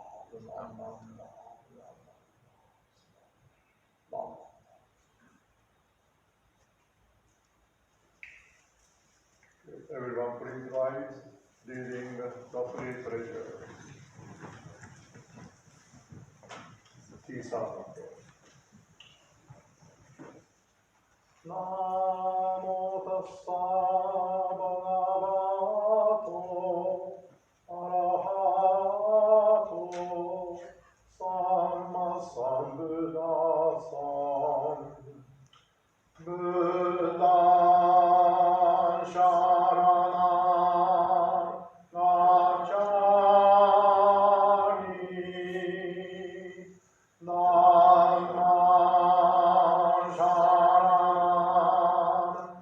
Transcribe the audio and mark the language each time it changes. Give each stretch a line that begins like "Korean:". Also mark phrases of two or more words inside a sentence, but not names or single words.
English: Everyone please rise, leading the three treasures. Tisa.
Pali: Namo tassa bhagavato arahato sammasambuddhasam Buddhaṃ śaraṇaṃ gacchāmi Dhammāṃ śaraṇaṃ